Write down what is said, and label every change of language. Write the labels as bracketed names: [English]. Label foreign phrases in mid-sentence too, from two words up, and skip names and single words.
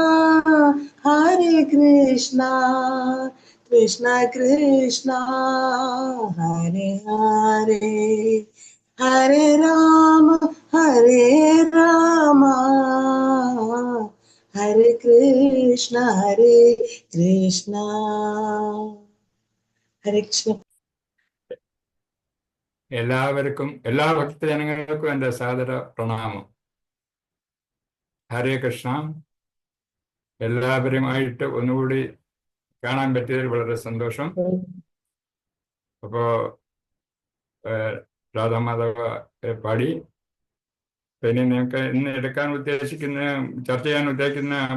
[Sanskrit] कृष्णा कृष्णा हरे हरे, हरे राम हरे कृष्णा हरे कृष्ण. [Malayalam] എല്ലാവർക്കും, എല്ലാ ഭക്തജനങ്ങൾക്കും എൻ്റെ സാദര പ്രണാമം. ഹരേ കൃഷ്ണ. എല്ലാവരുമായിട്ട് ഒന്നുകൂടി കാണാൻ പറ്റിയതിൽ വളരെ സന്തോഷം. അപ്പോൾ രാധാമാധവ പാടി, പിന്നെ നിങ്ങൾക്ക് ഇന്ന് എടുക്കാൻ ഉദ്ദേശിക്കുന്ന, ചർച്ച ചെയ്യാൻ ഉദ്ദേശിക്കുന്ന